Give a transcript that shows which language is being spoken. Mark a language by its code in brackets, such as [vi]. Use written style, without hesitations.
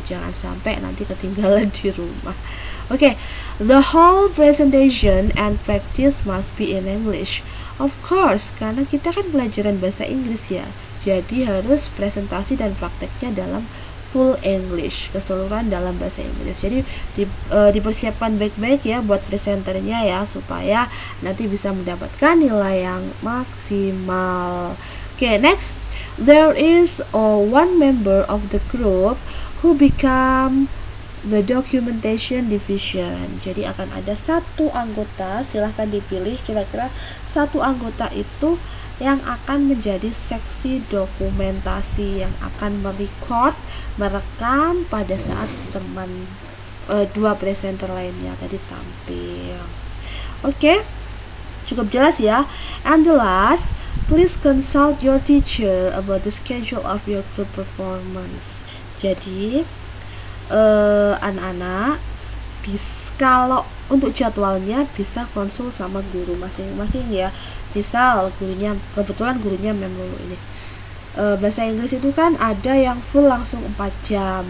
[id] Jangan sampai nanti ketinggalan di rumah. [en] Oke, the whole presentation and practice must be in English. Of course, [id] karena kita kan pelajaran bahasa Inggris ya. Jadi harus presentasi dan prakteknya dalam full English, keseluruhan dalam bahasa Inggris. Jadi dipersiapkan baik-baik ya buat presenternya ya, supaya nanti bisa mendapatkan nilai yang maksimal. [en] Oke, next, there is one member of the group who become the documentation division. [id] Jadi akan ada 1 anggota, silahkan dipilih kira-kira 1 anggota itu yang akan menjadi seksi dokumentasi, yang akan merekam pada saat teman 2 presenter lainnya tadi tampil. Oke, cukup jelas ya. [en] And the last, please consult your teacher about the schedule of your group performance. [id] Jadi anak-anak kalau untuk jadwalnya bisa konsul sama guru masing-masing ya. Misal kebetulan gurunya memang ini bahasa Inggris itu kan ada yang full langsung 4 jam.